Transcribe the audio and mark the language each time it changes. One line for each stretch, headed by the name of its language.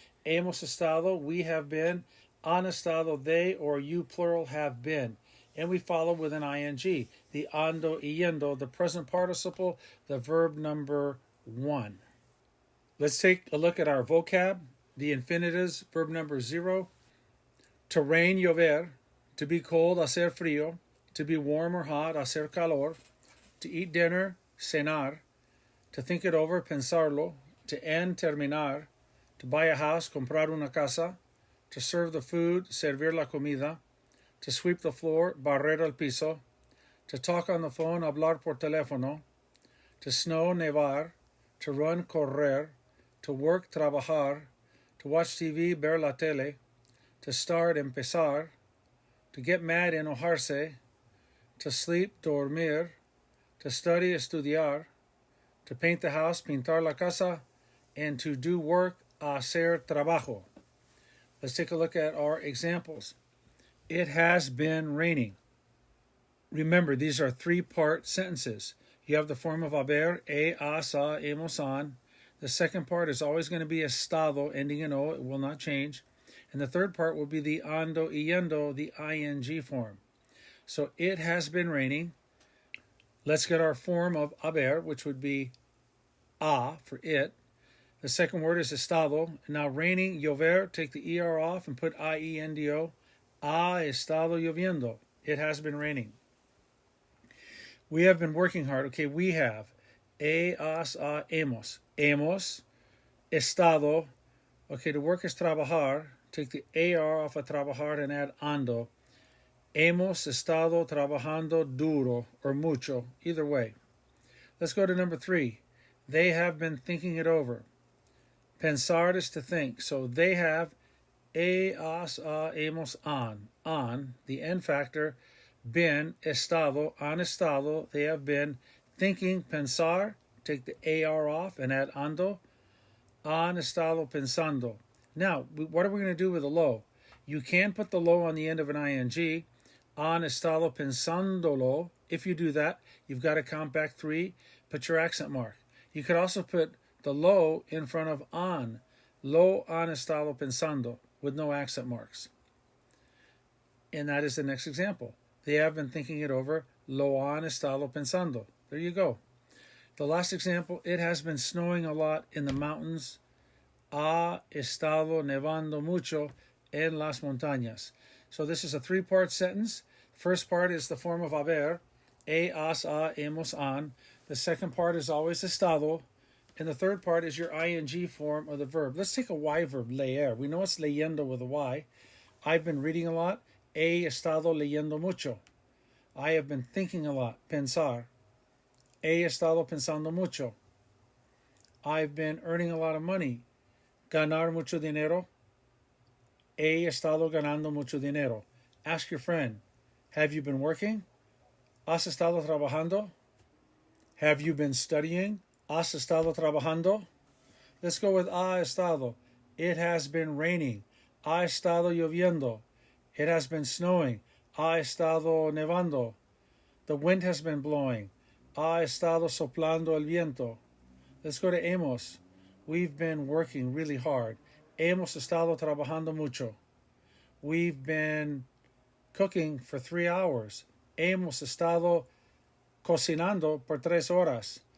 Spanish: Hemos estado,
English: we have been.
Spanish: Han estado,
English: they, or you, plural, have been. And we follow with an ing, the ando yendo, the present participle, the verb number 1. Let's take a look at our vocab, the infinitives, verb number 0. To rain, llover. To be cold,
Spanish: hacer frío.
English: To be warm or hot,
Spanish: hacer calor.
English: To eat dinner, cenar. To think it over, pensarlo. To end, terminar. To buy a house,
Spanish: comprar una casa.
English: To serve the food,
Spanish: servir la comida.
English: To sweep the floor,
Spanish: barrer el piso.
English: To talk on the phone,
Spanish: hablar por teléfono.
English: To snow, nevar. To run, correr. To work, trabajar. To watch TV,
Spanish: ver la tele.
English: To start, empezar. To get mad, enojarse. To sleep, dormir. To study, estudiar. To paint the house,
Spanish: pintar la casa.
English: And to do work,
Spanish: hacer trabajo.
English: Let's take a look at our examples. It has been raining. Remember, these are 3-part sentences. You have the form of haber, has, hemos, han. The second part is always going to be estado, ending in o. It will not change. And the third part will be the ando yendo, the ing form. So it has been raining. Let's get our form of haber, which would be a for it. The second word is estado. Now raining, llover, take the er off and put iendo.
Spanish: Ha estado lloviendo.
English: It has been raining. We have been working hard. Okay, we have. Has, hemos.
Spanish: Hemos estado.
English: Okay, the work is trabajar. Take the ar off of trabajar and add ando.
Spanish: Hemos estado trabajando duro or mucho.
English: Either way. Let's go to number 3. They have been thinking it over. Pensar is to think. So they have has, hemos, an, the end factor, been, estado, han estado, they have been thinking, pensar, take the ar off and add ando,
Spanish: han estado pensando.
English: Now, what are we going to do with the lo? You can put the lo on the end of an ing,
Spanish: han estado pensándolo.
English: If you do that, you've got to count back 3, put your accent mark. You could also put the lo in front of an,
Spanish: lo han estado pensando,
English: with no accent marks. And that is the next example. They have been thinking it over.
Spanish: Lo han estado pensando.
English: There you go. The last example, it has been snowing a lot in the mountains.
Spanish: Ha estado nevando mucho en las montañas.
English: So this is a 3-part sentence. First part is the form of haber. Has, hemos, han. The second part is always estado. And the third part is your ing form of the verb. Let's take a Y verb, leer. We know it's leyendo with a Y. I've been reading a lot.
Spanish: He estado leyendo mucho.
English: I have been thinking a lot, pensar.
Spanish: He estado pensando mucho.
English: I've been earning a lot of money.
Spanish: Ganar mucho dinero. He estado ganando mucho dinero.
English: Ask your friend, have you been working?
Spanish: ¿Has estado trabajando?
English: Have you been studying?
Spanish: ¿Has estado trabajando?
English: Let's go with
Spanish: ha estado.
English: It has been raining.
Spanish: Ha estado lloviendo.
English: It has been snowing.
Spanish: Ha estado nevando.
English: The wind has been blowing.
Spanish: Ha estado soplando el viento.
English: Let's go to hemos. We've been working really hard.
Spanish: Hemos estado trabajando mucho.
English: We've been cooking for 3 hours.
Spanish: Hemos estado cocinando por 3 horas.